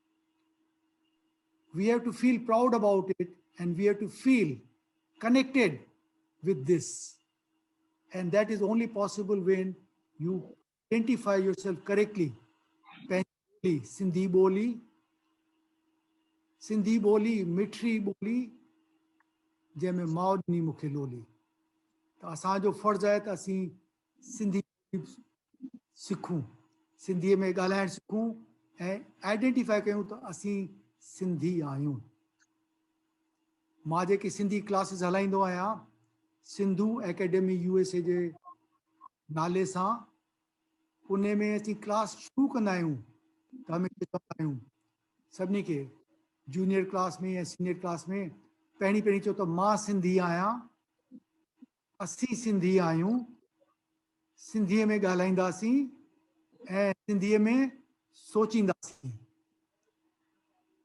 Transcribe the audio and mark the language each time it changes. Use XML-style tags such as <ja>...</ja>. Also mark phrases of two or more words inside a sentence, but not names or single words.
<en>We have to feel proud about it, and we have to feel connected with this. And that is only possible when you identify yourself correctly.</en> <sd>सिंधी बोली, मिठड़ी बोली, जंहिंमें माउ ॾिनी मूंखे लोली. त असांजो फर्ज़ु आहे त असीं सिंधी सिखूं, सिंधीअ में ॻाल्हाइणु सिखूं ऐं आइडेंटिफाई कयूं त असीं सिंधी आहियूं. मां जेके सिंधी क्लासिस हलाईंदो आहियां, सिंधु एकेडमी USA जे नाले सां, उन में असीं क्लास शुरू कंदा आहियूं त हमेशह चवंदा आहियूं सभिनी खे,</sd> <en>junior class</en> <sd>में या</sd> <en>senior class</en> <sd>में, पहिरीं चओ त मां सिंधी आहियां, असीं सिंधी आहियूं, सिंधीअ में ॻाल्हाईंदासीं ऐं सिंधीअ में सोचींदासीं.</sd>